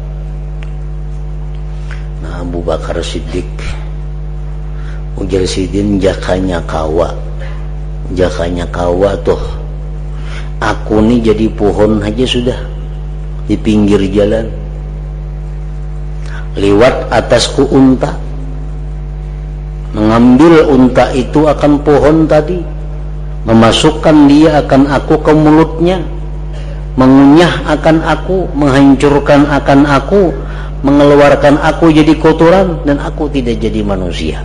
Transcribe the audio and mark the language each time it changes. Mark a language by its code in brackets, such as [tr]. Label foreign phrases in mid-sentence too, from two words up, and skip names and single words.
[bjn] Nah, Abu Bakar Siddiq ujar sidin jakanya kawa Jakanya kawa tuh, aku nih jadi pohon aja sudah di pinggir jalan, [id] lewat atasku unta, mengambil unta itu akan pohon tadi, memasukkan dia akan aku ke mulutnya, mengunyah akan aku, menghancurkan akan aku, mengeluarkan aku jadi kotoran, dan aku tidak jadi manusia.